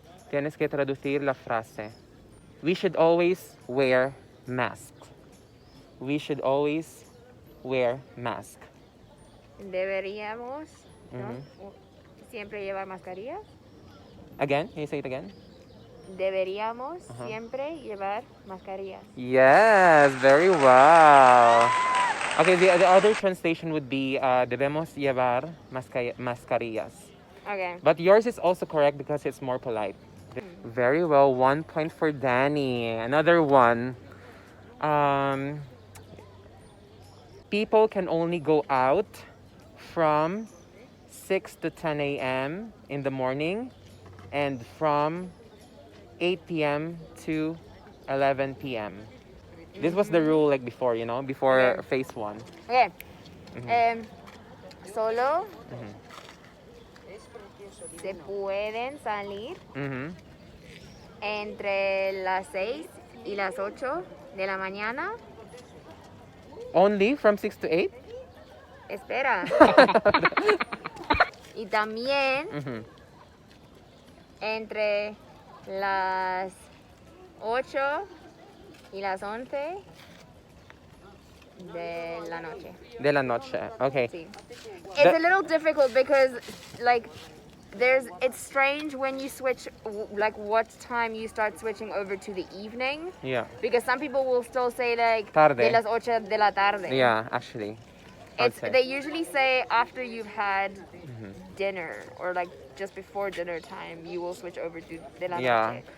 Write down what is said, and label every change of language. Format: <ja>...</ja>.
<es>Tienes que traducir la frase.</es> <en>We should always wear masks. We should always wear mask.</en> <es>Deberíamos, ¿no? Siempre llevar mascarillas.</es> <en>Again? Can you say it again?</en> <es>Deberíamos siempre llevar mascarillas.</es> <en>Yes, very well. Okay, the other translation would be</en> <es>debemos llevar mascarillas.</es> <en>Okay. But yours is also correct because it's more polite. Very well. 1 point for Danny. Another one. People can only go out from 6 to 10 a.m. in the morning and from 8 p.m. to 11 p.m. This was the rule like before, before phase 1. Okay.</en> <es>Solo se pueden salir entre las 6 y las 8 de la mañana.</es> <en>Only from 6 to 8?</en> <es>Espera. Y también entre las 8 y las 11 de la noche. De la noche. Okay. Sí.</es> <en>It's a little difficult because like it's strange when you switch like what time you start switching over to the evening. Yeah. Because some people will still say like</en> <es>Tarde. de las 8 de la tarde.</es> <en>Yeah, actually. They usually say after you've had dinner or like just before dinner time you will switch over to</en> <es>de la noche.</es>